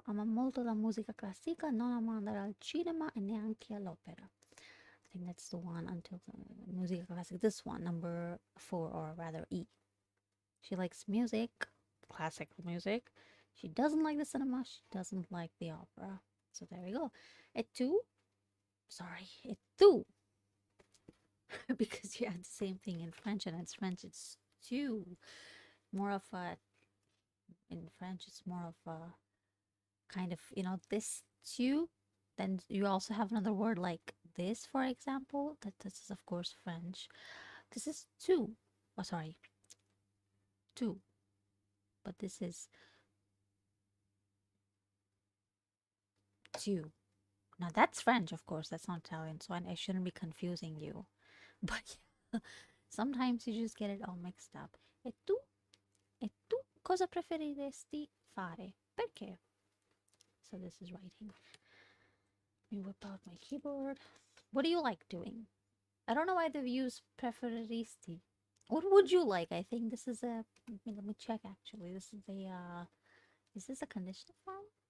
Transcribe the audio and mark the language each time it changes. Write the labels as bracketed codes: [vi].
[it] Ama molto la musica classica, non ama andare al cinema e neanche all'opera. [en] I think that's the one until the musica classica. This one, number 4, or rather E. She likes music, classical music. She doesn't like the cinema. She doesn't like the opera. So there we go. Et tu? Sorry, et tu. Because you have the same thing in French, and it's French, it's tu. More of a, in French, it's more of a kind of, this tu. Then you also have another word like this, for example. This is, of course, French. This is tu. Oh, sorry. Tu. But this is tu. Now that's French, of course. That's not Italian, so I shouldn't be confusing you. But yeah, sometimes you just get it all mixed up. [it] E tu? E tu cosa preferiresti fare? [en] Perché? So this is writing. Let me whip out my keyboard. What do you like doing? I don't know why they've used preferiresti. What would you like? I think this is a. Let me check. Actually, this is a. Is this a conditional form?